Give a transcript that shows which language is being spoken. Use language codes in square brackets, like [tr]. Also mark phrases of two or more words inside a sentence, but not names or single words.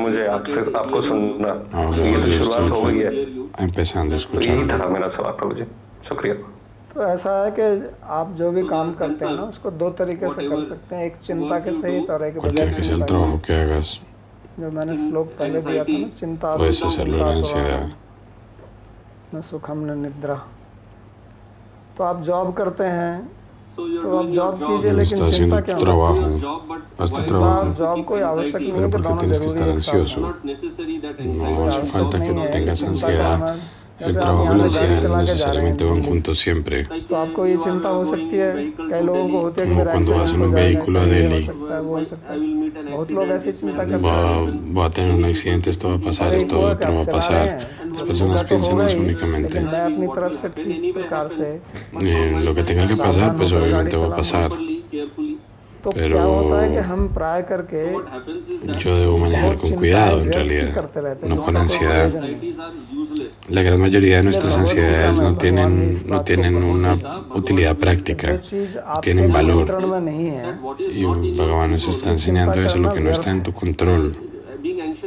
[hi] मुझे आपको सुनना, ये तो शुरुआत हो गई है. यही था मेरा सवाल प्रभु जी. शुक्रिया. तो ऐसा है कि आप जो भी काम करते हैं ना उसको दो तरीके से कर सकते हैं, एक चिंता के सहित और एक बगैर चिंता. जो मैंने श्लोक पहले दिया था ना, [sa] चिंता न सुखम न निद्रा. [hi] तो आप जॉब करते हैं तो आप जॉब कीजिए, लेकिन चिंता क्या जॉब कोई आवश्यक नहीं है, दोनों जरूरी है. [es] No hace falta que tengas ansiedad. El trabajo y la ansiedad no necesariamente van juntos siempre. [hi] तो आपको ये चिंता हो सकती है, कई लोगों को होती है कि [es] Como cuando vas en un vehículo a Delhi, [hi] बहुत लोग ऐसी चिंता करते हैं, [es] voy a tener un accidente, esto va a pasar, esto otro va a pasar. Las personas piensan eso únicamente. [hi] मैं अपनी तरफ से ठीक प्रकार से [es] Lo que tenga que pasar, pues obviamente va a pasar. [hi] तो क्या होता है कि हम प्राय करके [es] Yo debo manejar con cuidado, en realidad, no con ansiedad. La gran mayoría de nuestras ansiedades no tienen una utilidad práctica, no tienen valor. Y Bhagavan nos está enseñando eso, lo que no está en tu control.